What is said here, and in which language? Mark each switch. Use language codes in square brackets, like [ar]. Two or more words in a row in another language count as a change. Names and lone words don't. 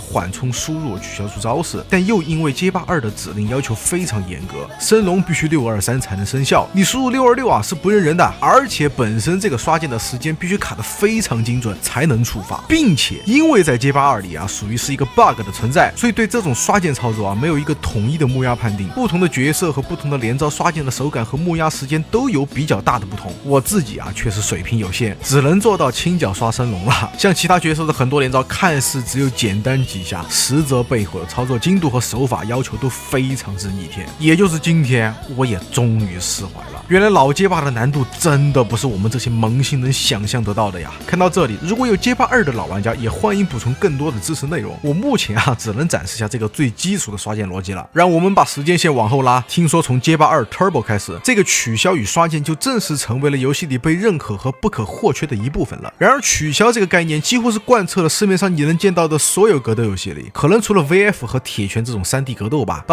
[zh] 緩衝輸入取消出招式，但又因為街霸2的指令要求非常嚴格，升龍必須623才能生效，你輸入626是不認人的，而且本身這個刷劍的時間必須卡得非常精準才能觸發，並且因為在街霸2裡屬於是一個 bug 的存在，所以對這種刷劍操作没有一個統一的木押判定，不同的角色和不同的連招刷劍的手感和木押時間都有比較大的不同。我自己確實水平有限，只能做到輕腳刷升龍了，像其他角色的很多連招看似只有簡單幾下，實則背後的操作精度和手法要求都非常之逆天。也就是今天我也終於釋懷了，原來老街霸的難度真的不是我們這些萌新能想象得到的呀。看到這裡，如果有街霸2的老玩家也歡迎補充更多的知識內容，我目前只能展示下這個最基礎的刷劍邏輯了。讓我們把時間線往後拉，聽說從街霸2 Turbo 開始，這個取消與刷劍就正式成為了遊戲裡被認可和不可或缺的一部分了。然而取消這個概念幾乎是貫徹了市面上你能見到的所有格鬥遊戲裡，可能除了 VF 和鐵拳這種 3D 格鬥吧。